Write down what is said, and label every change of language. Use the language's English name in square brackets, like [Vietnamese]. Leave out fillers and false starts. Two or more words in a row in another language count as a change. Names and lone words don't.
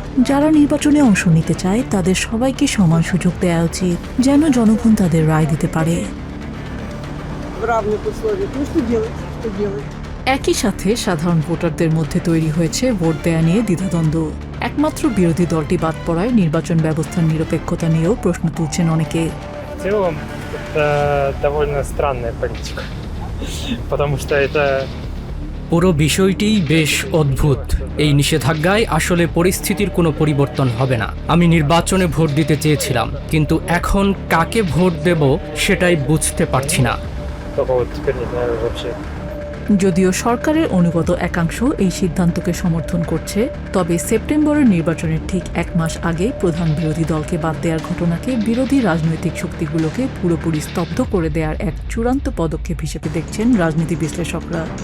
[Bangla] যারা নির্বাচনে অংশ নিতে চায় তাদের সবাইকে সমান সুযোগ দেওয়া উচিত, যেন জনগণ তাদের রায় দিতে পারে। একই সাথে সাধারণ ভোটারদের মধ্যে তৈরি হয়েছে ভোট দেয়া নিয়ে দ্বিধাদ্বন্দ্ব। একমাত্র বিরোধী দলটি বাদ পড়ায় নির্বাচন ব্যবস্থার নিরপেক্ষতা নিয়েও প্রশ্ন তুলছেন অনেকে। [Russian] В целом, это довольно странная политика, потому что это [Bangla] পুরো বিষয়টিই বেশ অদ্ভুত। এই নিষেধাজ্ঞায় আসলে পরিস্থিতির কোনো পরিবর্তন হবে না। আমি নির্বাচনে ভোট দিতে চেয়েছিলাম, কিন্তু এখন কাকে ভোট দেব সেটাই বুঝতে পারছি না। [Russian] только вот теперь не знаю вообще. [Bangla] যদিও সরকারের অনুগত একাংশ এই সিদ্ধান্তকে সমর্থন করছে, তবে সেপ্টেম্বরের নির্বাচনের ঠিক 1 মাস আগে প্রধান বিরোধী দলকে বাদ দেওয়ার ঘটনাকে বিরোধী রাজনৈতিক শক্তিগুলোকে পুরোপুরি স্তব্ধ করে দেওয়ার এক চূড়ান্ত পদক্ষেপ হিসেবে দেখছেন রাজনীতি বিশ্লেষকরা।